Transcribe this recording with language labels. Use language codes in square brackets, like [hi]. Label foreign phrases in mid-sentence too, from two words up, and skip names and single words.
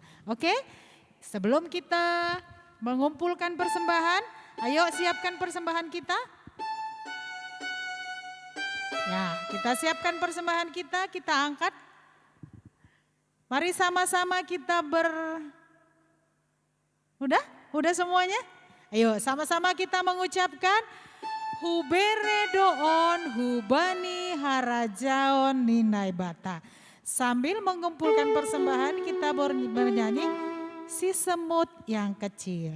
[id] Oke, sebelum kita mengumpulkan persembahan, ayo siapkan persembahan kita. Ya, kita siapkan persembahan kita angkat. Mari sama-sama kita Udah semuanya? Ayo sama-sama kita mengucapkan [bts] Hubere doon hubani harajaon ninai bata. [id] Sambil mengumpulkan persembahan kita bernyanyi si semut yang kecil.